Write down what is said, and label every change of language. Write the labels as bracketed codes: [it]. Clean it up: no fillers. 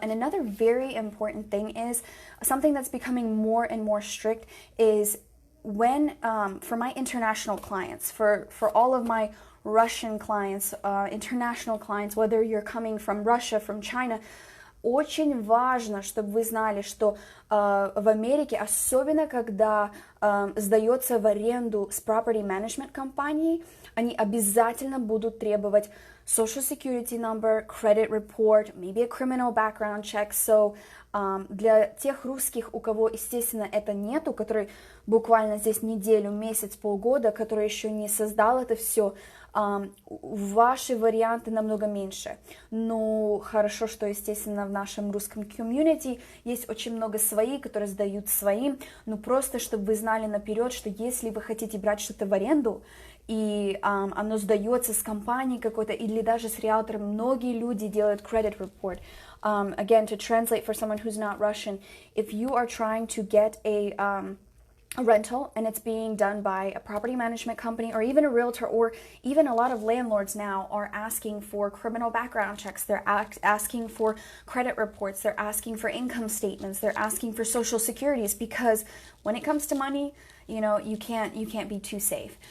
[en] And another very important thing is something that's becoming more and more strict is when, for my international clients, for all of my Russian clients, international clients, whether you're coming from Russia, from China, [ru] очень важно, чтобы вы знали, что в Америке, особенно когда сдается в аренду с [en] property management [ru] компанией, они обязательно будут требовать [en] social security number, credit report, maybe a criminal background check. [ru] So для тех русских, у кого, естественно, это нету, которые буквально здесь неделю, месяц, полгода, которые еще не создал это все, ваши варианты намного меньше. Но хорошо, что, естественно, в нашем русском комьюнити есть очень много своих, которые сдают своим, но просто, чтобы вы знали наперед, что если вы хотите брать что-то в аренду, и оно сдается с компанией какой-то, или даже с риэлтором, многие люди делают credit report. [en] Again, to translate for someone who's not Russian, if you are trying to get a rental and it's being done by a property management company or even a realtor, or even a lot of landlords now are asking for criminal background checks, they're asking for credit reports, they're asking for income statements, they're asking for social securities, because when it comes to money, you can't be too safe.